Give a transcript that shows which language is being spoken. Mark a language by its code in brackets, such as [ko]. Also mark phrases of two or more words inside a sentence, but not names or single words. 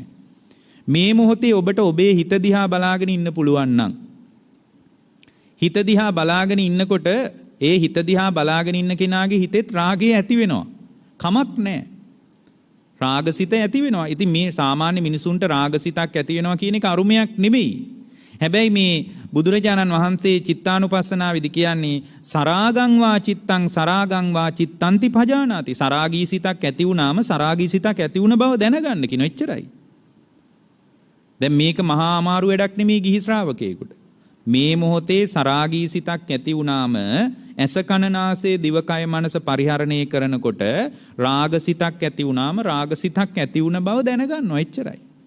[si] මේ මොහොතේ ඔබට ඔබේ හිත දිහා බලාගෙන ඉන්න පුළුවන් නම්, හිත දිහා බලාගෙන ඉන්නකොට ඒ හිත දිහා බලාගෙන ඉන්න කෙනාගේ හිතෙත් රාගය ඇති වෙනවා. කමක් නැහැ. රාගසිත ඇති වෙනවා. ඉතින් මේ සාමාන්‍ය මිනිසුන්ට රාගසිතක් ඇති වෙනවා කියන එක අරුමයක් නෙමෙයි. හැබැයි මේ බුදුරජාණන් වහන්සේ චිත්තානුපස්සනාවේදී කියන්නේ [pi] සරාගං වා චිත්තං සරාගං වා චිත්තන්ති පජානාති. [si] සරාගී සිතක් ඇති වුණාම සරාගී සිතක් ඇති වුණ බව දැනගන්න කියන එච්චරයි. දැන් මේක මහා අමාරු වැඩක් නෙමෙයි ගිහි ශ්‍රාවකයෙකුට. මේ මොහොතේ සරාගී සිතක් ඇති වුණාම ඇස කන නාසය දිවකය මනස පරිහරණය කරනකොට රාගසිතක් ඇති වුණාම රාගසිතක් ඇති වුණ බව දැනගන්නවා එච්චරයි.